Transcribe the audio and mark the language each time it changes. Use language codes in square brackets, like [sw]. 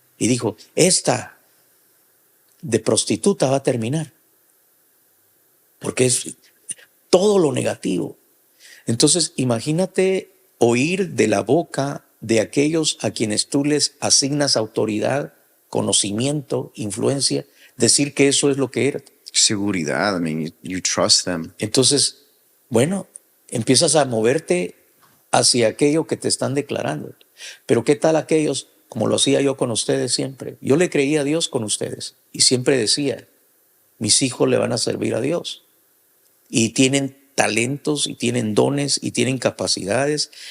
[es] Y dijo, esta de prostituta va a terminar. Porque es todo lo negativo. Entonces, imagínate oír de la boca de aquellos a quienes tú les asignas autoridad, conocimiento, influencia, decir que eso es lo que era. Seguridad, [en] I mean, you trust them. [es] Entonces, bueno, empiezas a moverte hacia aquello que te están declarando. Pero ¿qué tal aquellos, como lo hacía yo con ustedes siempre? Yo le creía a Dios con ustedes y siempre decía, mis hijos le van a servir a Dios. Y tienen talentos y tienen dones y tienen capacidades.